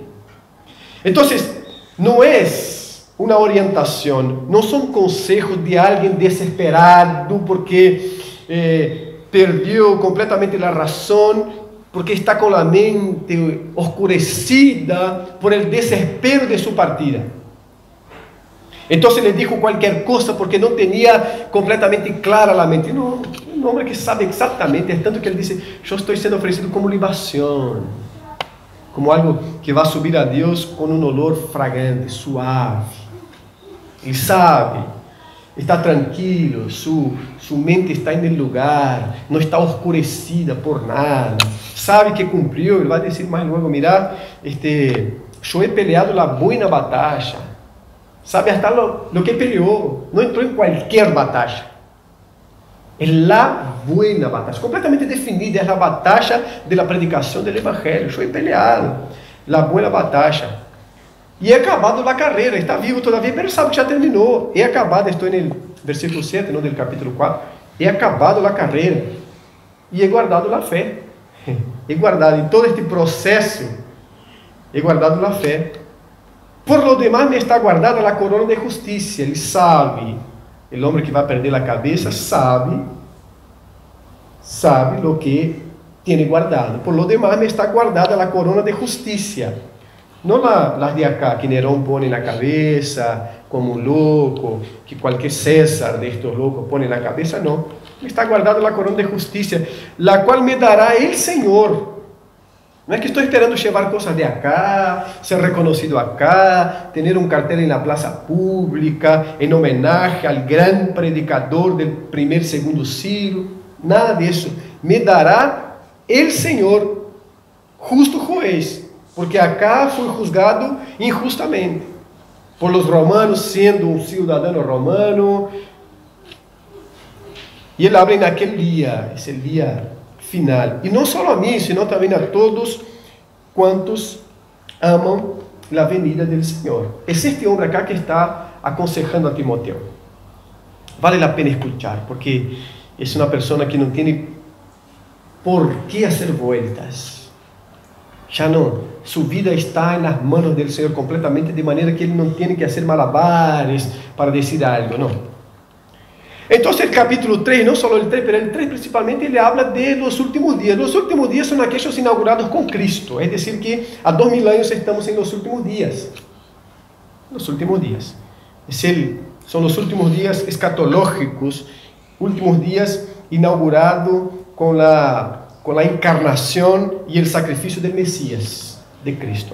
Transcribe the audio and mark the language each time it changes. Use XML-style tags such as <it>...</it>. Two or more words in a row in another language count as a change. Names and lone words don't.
<es>Entonces, no es una orientación, no son consejos de alguien desesperado porque perdió completamente la razón, porque está con la mente oscurecida por el desespero de su partida. Entonces le dijo cualquier cosa porque no tenía completamente clara la mente. No, un hombre que sabe exactamente, es tanto que él dice, yo estoy siendo ofrecido como libación, como algo que</es> <pt>vai subir a Deus com um olor fragante, suave. Ele sabe, está tranquilo, sua mente está em lugar, não está oscurecida por nada, sabe que cumpriu. Ele vai dizer mais logo, mira, eu</pt> <es>he peleado</es> <pt>a boa batalha, sabe hasta lo que peleou, não entrou em qualquer batalha, é a boa batalha, completamente definida, é a batalha da predicação do evangelho. Eu</pt> <es>he peleado</es> <pt>a boa batalha, e</pt> <es>he acabado</es> <pt>a carreira, está vivo todavia, mas sabe que já terminou,</pt> <es>he acabado,</es> <pt>estou no versículo 7, no del capítulo 4, he acabado a carreira, e</pt> <es>he guardado</es> <pt>a fé,</pt> <es>he guardado</es> <pt>em todo este processo, he guardado a fé.</pt> <es>Por lo demás me está guardada a corona de justiça.</es> <pt>Ele sabe, o homem que vai perder a cabeça sabe</pt> <es>lo que</es> <pt>tem guardado.</pt> <es>Por lo demás me está guardada a corona de justiça.</es> <pt>Não las de acá, que Nerón pone na cabeça, como um louco, que qualquer César de estos loucos pone na cabeça, não.</pt> <es>Me está guardada a corona de justiça, la qual me dará el Senhor.</es> <pt>Não é que estou esperando levar coisas de acá, ser reconhecido acá, ter um cartel na praça pública, em homenagem ao grande predicador do primeiro e segundo siglo. Nada disso.</pt> <es>Me dará el Senhor, justo juez,</es> <pt>porque acá foi juzgado injustamente</pt> <es>por los romanos,</es> <pt>sendo um cidadão romano. E ele abre naquele dia, esse dia final. E não só a mim, senão também a todos quantos amam a venida do Senhor. É este homem acá que está aconsejando a Timoteo. Vale a pena escuchar, porque é uma pessoa que não tem por que fazer vueltas. Já não, sua vida está nas mãos do Senhor completamente, de maneira que ele não tem que fazer malabares para dizer algo, não. Então, o capítulo 3, não só o 3, mas o 3 principalmente, ele habla de los últimos dias. Os últimos dias são aqueles inaugurados com Cristo, é decir, que há 2000 anos estamos</pt> <es>em los últimos</es> <pt>dias.</pt> <es>Los últimos dias.</es> <pt>São os últimos dias escatológicos, últimos dias inaugurados com a encarnação e o sacrifício do Messias, de Cristo.</pt>